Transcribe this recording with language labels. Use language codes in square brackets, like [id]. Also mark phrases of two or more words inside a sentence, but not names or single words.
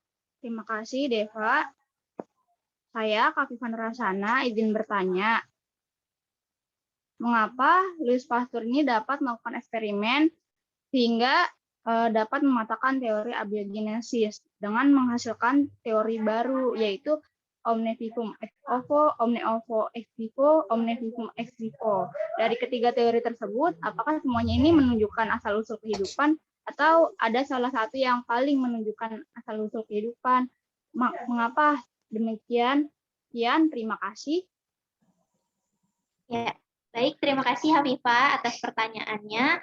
[id] Terima kasih Deva. Saya, Kak Vivian Rasana, izin bertanya, mengapa Louis Pasteur ini dapat melakukan eksperimen sehingga dapat mematakan teori abiogenesis dengan menghasilkan teori baru, yaitu [la] omnivivum ex ovo, omne ovo ex vivo, omnivivum ex vivo. [id] Dari ketiga teori tersebut, apakah semuanya ini menunjukkan asal-usul kehidupan atau ada salah satu yang paling menunjukkan asal-usul kehidupan? Mengapa demikian? Sekian, terima kasih. Ya, baik, terima kasih Hafifah atas pertanyaannya.